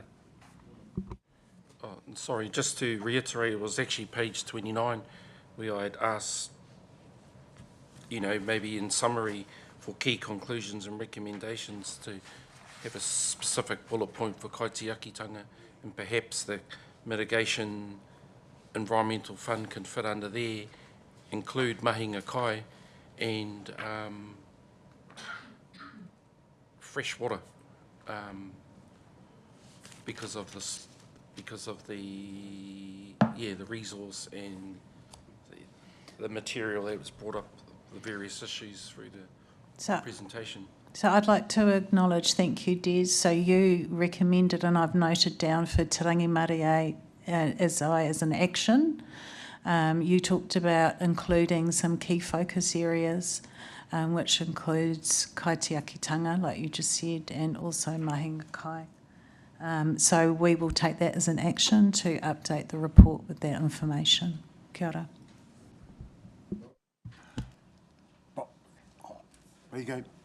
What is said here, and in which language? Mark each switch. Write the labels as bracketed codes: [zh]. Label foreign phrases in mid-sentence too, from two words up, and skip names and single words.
[en] Oh, sorry, just to reiterate, it was actually page 29 where I had asked, maybe in summary for key conclusions and recommendations to have a specific bullet point for kaitiakitanga, and perhaps the mitigation environmental fund can fit under there, include [mi] mahinga kai [en] and fresh water, because of the resource and the material that was brought up, the various issues through the presentation. So I'd like to acknowledge, thank you, Des. So you recommended, and I've noted down for Te Rangi Marae as an action. You talked about including some key focus areas, which includes kaitiakitanga, like you just said, and also [mi] mahinga kai. [en] So we will take that as an action to update the report with that information. [mi] Kia ora. [en] There you go.